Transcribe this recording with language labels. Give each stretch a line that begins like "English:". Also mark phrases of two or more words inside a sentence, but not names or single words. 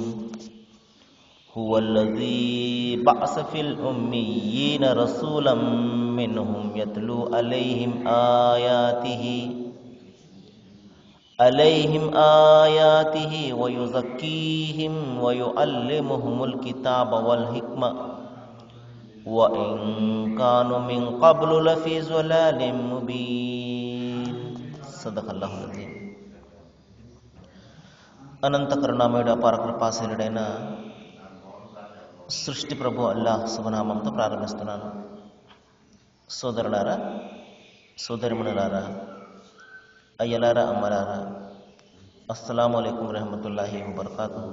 Arabic: هو الذي بعث في الأميين رسولا منهم يتلو عليهم آياته ويزكيهم ويعلمهم الكتاب والحكمة وإن كانوا من قبل لفي ضلال مبين. صدق الله العظيم.
Telugu: అనంత కరుణామయుడు అపార కృపాశీలుడైన సృష్టి ప్రభు అల్లాహ్ శుభనామంతో ప్రారంభిస్తున్నాను. సోదరులారా, సోదరిమణులారా, అయ్యలారా, అమ్మలారా,
Arabic: السلام عليكم رحمة الله وبركاته.